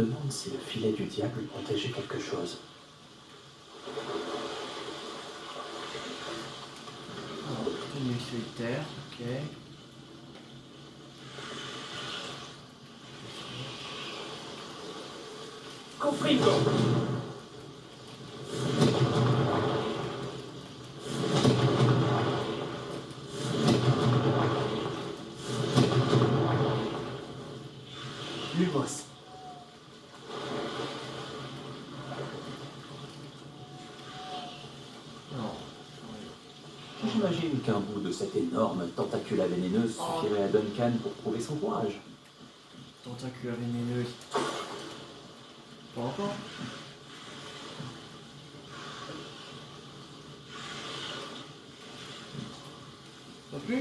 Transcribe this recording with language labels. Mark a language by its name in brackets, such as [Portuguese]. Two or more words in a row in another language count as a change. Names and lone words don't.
[French] demande si le filet du diable protégeait quelque chose. Alors, tenue solitaire, ok. Confringo. Lumos. Non. J'imagine qu'un bout de cette énorme tentacula vénéneuse suffirait à Duncan pour prouver son courage. Tentacule vénéneuse. Pas encore. Pas plus.